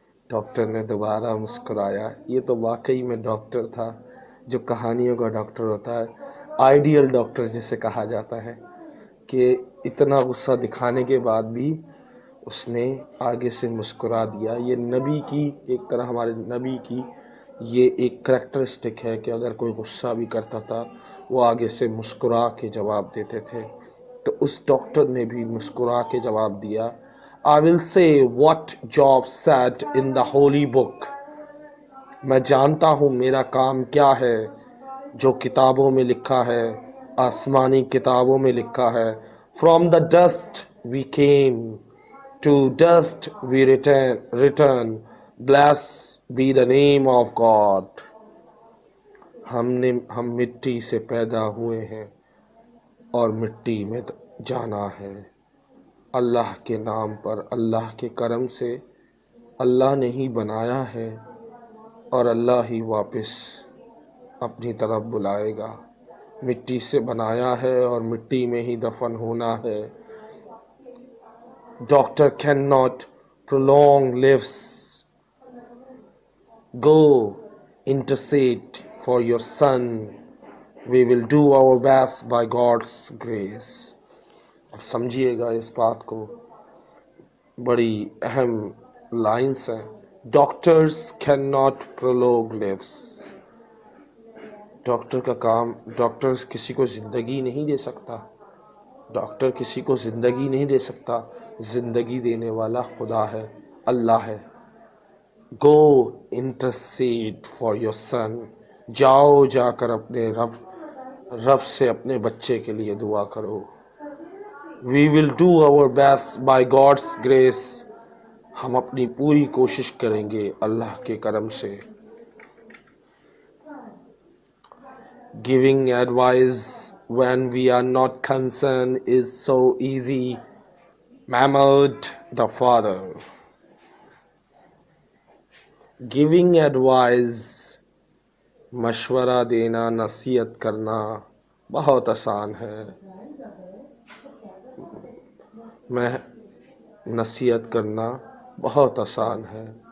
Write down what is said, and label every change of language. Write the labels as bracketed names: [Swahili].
[Urdu] Doctor نے دوبارہ مسکرایا. یہ تو واقعی میں ڈاکٹر تھا جو کہانیوں کا ڈاکٹر ہوتا ہے, آئیڈیل ڈاکٹر جسے کہا جاتا ہے, کہ اتنا غصہ دکھانے کے بعد بھی اس نے آگے سے مسکرا دیا. یہ نبی کی ایک طرح, ہمارے نبی کی یہ ایک کریکٹرسٹک ہے کہ اگر کوئی غصہ بھی کرتا تھا وہ آگے سے مسکرا کے جواب دیتے تھے. تو اس ڈاکٹر نے بھی مسکرا کے جواب دیا. [English] I will say what Job said in the holy book. [Urdu] میں جانتا ہوں میرا کام کیا ہے جو کتابوں میں لکھا ہے, آسمانی کتابوں میں لکھا ہے. [English] From the dust we came, to dust we return. Blessed be the name of God. [Urdu] ہم مٹی سے پیدا ہوئے ہیں اور مٹی میں جانا ہے. اللہ کے نام پر, اللہ کے کرم سے اللہ نے ہی بنایا ہے اور اللہ ہی واپس اپنی طرف بلائے گا. مٹی سے بنایا ہے اور مٹی میں ہی دفن ہونا ہے. [English] Doctor cannot prolong lives. Go intercede for your son. We will do our best by God's grace. [Urdu] اب سمجھیے گا اس بات کو, بڑی اہم لائنس ہیں. [English] Doctors can not prolong lives. [Urdu] Doctor کا کام, ڈاکٹر کسی کو زندگی نہیں دے سکتا, ڈاکٹر کسی کو زندگی نہیں دے سکتا. زندگی دینے والا خدا ہے, اللہ ہے. [English] Go intercede for your son. [Urdu] جاؤ, جا کر اپنے رب سے اپنے بچے کے لیے دعا کرو. [English] We will do our best by God's grace. [Urdu] ہم اپنی پوری کوشش کریں گے اللہ کے کرم سے. [English] Giving advice when we are not concerned is so easy, murmured the father. Giving advice, [Urdu] مشورہ دینا, نصیحت کرنا بہت آسان ہے. میں نصیحت کرنا بہت آسان ہے.